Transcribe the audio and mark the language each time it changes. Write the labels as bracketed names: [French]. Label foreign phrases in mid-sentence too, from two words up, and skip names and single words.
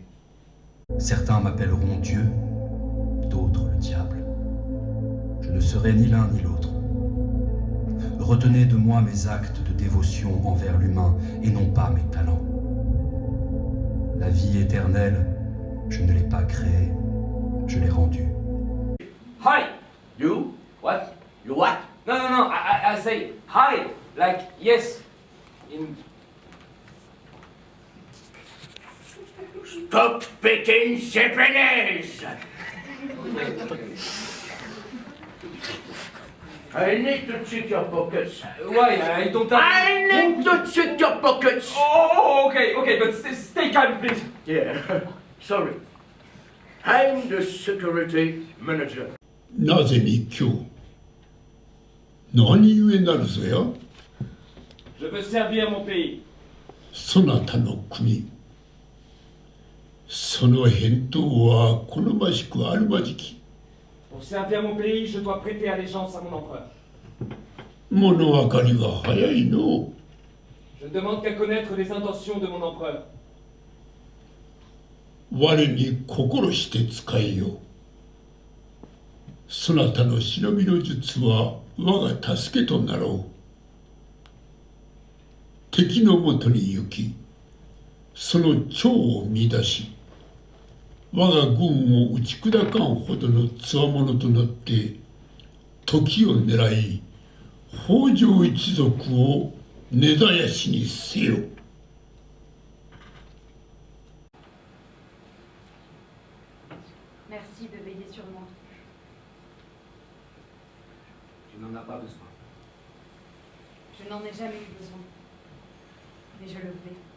[French] Certains m'appelleront Dieu, d'autres le diable. Je ne serai ni l'un ni l'autre. Retenez de moi mes actes de dévotion envers l'humain et non pas mes talents. La vie éternelle, je ne l'ai pas créée, je l'ai rendue. [English] Hi! You? What? You what? No, I say hi, like yes, in... Stop speaking Japanese! I need to check your pockets. Why? I don't have... I need to check your pockets! Okay, but stay calm, please. Yeah, sorry. I'm the security manager. [Japanese] なぜに今日何故なるぞや [French] Je veux servir mon pays. [Japanese] そなたの国その返答は好ましくあるまじき [French] Pour servir mon pays, je dois prêter allégeance à mon empereur. [Japanese] 物分かりが早いの [French] Je ne demande qu'à connaître les intentions de mon empereur. [Japanese] 我に心して使えよそなたの忍びの術は我が助けとなろう敵のもとに行きその長を乱し我が軍を打ち砕かんほどの強者となって時を狙い北条一族を根絶やしにせよ。 [French] Merci de veiller sur moi. Tu n'en as pas besoin. Je n'en ai jamais eu besoin. Mais je le fais.